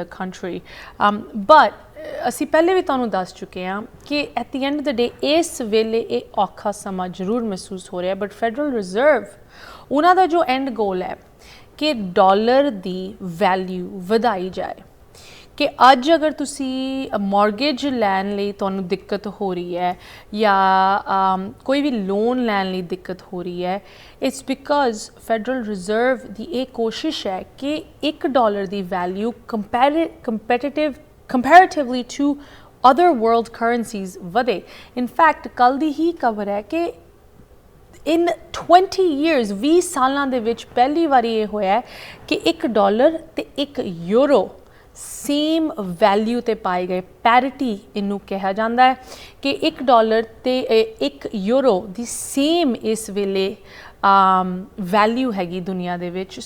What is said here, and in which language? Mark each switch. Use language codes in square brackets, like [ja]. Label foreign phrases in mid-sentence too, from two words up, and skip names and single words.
[en] the country [pa] ਬਟ ਅਸੀਂ ਪਹਿਲੇ ਵੀ ਤੁਹਾਨੂੰ ਦੱਸ ਚੁੱਕੇ ਹਾਂ ਕਿ [en] at the end of the day [pa] ਇਸ ਵੇਲੇ ਇਹ ਔਖਾ ਸਮਾਂ ਜ਼ਰੂਰ ਮਹਿਸੂਸ ਹੋ ਰਿਹਾ ਬਟ ਫੈਡਰਲ ਰਿਜ਼ਰਵ ਉਹਨਾਂ ਦਾ ਜੋ [en] end goal [pa] ਹੈ ਕਿ ਡਾਲਰ ਦੀ ਵੈਲਿਊ ਵਧਾਈ ਜਾਏ ਕਿ ਅੱਜ ਅਗਰ ਤੁਸੀਂ ਮੌਰਗੇਜ ਲੈਣ ਲਈ ਤੁਹਾਨੂੰ ਦਿੱਕਤ ਹੋ ਰਹੀ ਹੈ ਜਾਂ ਕੋਈ ਵੀ ਲੋਨ ਲੈਣ ਲਈ ਦਿੱਕਤ ਹੋ ਰਹੀ ਹੈ [en] it's because [pa] ਫੈਡਰਲ ਰਿਜ਼ਰਵ ਦੀ ਇਹ ਕੋਸ਼ਿਸ਼ ਹੈ ਕਿ $1 ਦੀ ਵੈਲਿਊ [en] comparatively to other world currencies [pa] ਵਧੇ ਇਨਫੈਕਟ ਕੱਲ੍ਹ ਦੀ ਹੀ ਖਬਰ ਹੈ ਕਿ [en] in 20 years [pa] 20 ਸਾਲਾਂ ਦੇ ਵਿੱਚ ਪਹਿਲੀ ਵਾਰੀ ਇਹ ਹੋਇਆ ਕਿ $1 ਤੇ €1 [en] same value [pa] ਤੇ ਪਾਏ ਗਏ। ਪੈਰਿਟੀ ਇਹਨੂੰ ਕਿਹਾ ਜਾਂਦਾ ਹੈ ਕਿ $1 ਤੇ €1 ਦੀ ਸੇਮ ਇਸ ਵੇਲੇ ਵੈਲਿਊ ਹੈਗੀ ਦੁਨੀਆ ਦੇ ਵਿੱਚ।